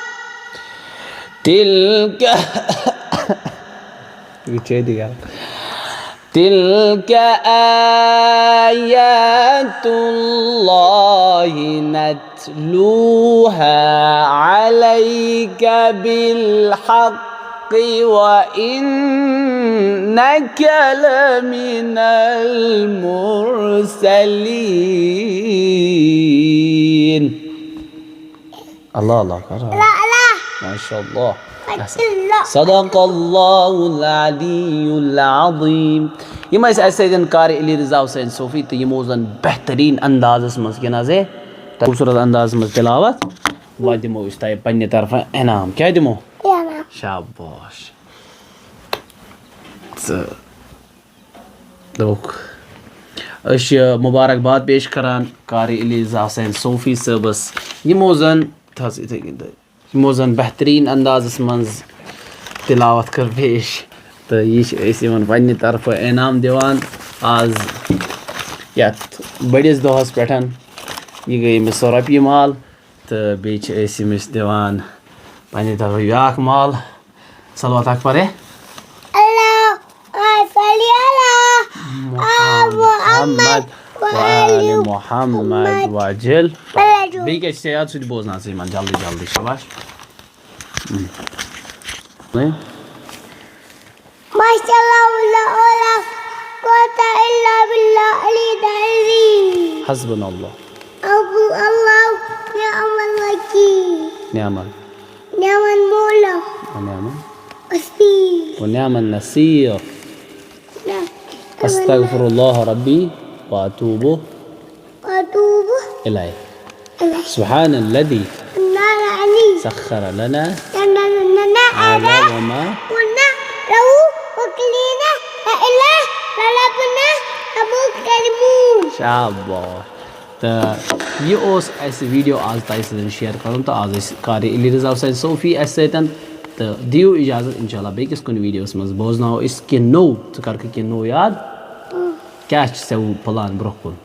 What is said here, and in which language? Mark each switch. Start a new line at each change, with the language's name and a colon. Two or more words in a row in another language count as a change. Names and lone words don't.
Arabic: تلك آيات الله نتلوها عليك بالحق وإنك لمن المرسلين. الله الله ما شاء الله. صدق الله العلي العظيم.
Kashmiri: يم سيدن قاری علی رضا حسین صوفی تو یمو زن بہترین اندازس مز گنازے خوبصورت انداز مز تلاوت و دمو اس تہ پنہ طرف انعام. کیا دمو؟ شاباش. لوگ اش مبارکباد پیش کران قاری علی رضا حسین صوفی صبس یمو زن بہترین اندازس مز تلاوت کر پیش تو یہ پنہ طرف انعام دیوان آز یت بڑس دہس پہ یہ گئی امس 100 رۄپیہِ مال تو بیٚیہِ امس دیوان پنہ طرف بیاکھ مال.
Arabic: صلوات اکبر محمد وآل محمد وجل.
Kashmiri: بیٚیہِ کیٛاہ چھِ یاد سُہ تہِ بوزناو ژٕ یِمن جلدی جلدی. شاباش.
Arabic: حسبنا الله نعم الوكيل نعم المولى ونعم النصير. أستغفر الله ربي وأتوب إليه. سبحان الذي سخر لنا هذا وما كنا له مقرنين وإليه رجعنا.
Kashmiri: شاباش. تو یہ اوس اسہِ ویڈیو آز تۄہہِ سۭتۍ شیر کرُن تہٕ آز ٲسۍ قاری علی رضا حسین صوفی اسہِ سۭتۍ تہٕ دِیِو اِجازت انشاءاللہ بیٚکِس کُنہِ ویٖڈیوَس منٛز بوزناوو أسۍ کینٛہہ نوٚو. ژٕ کَرکھٕ کینٛہہ نوٚو یاد کیٛاہ چھِ ژےٚ پٕلان برونٛہہ کُن؟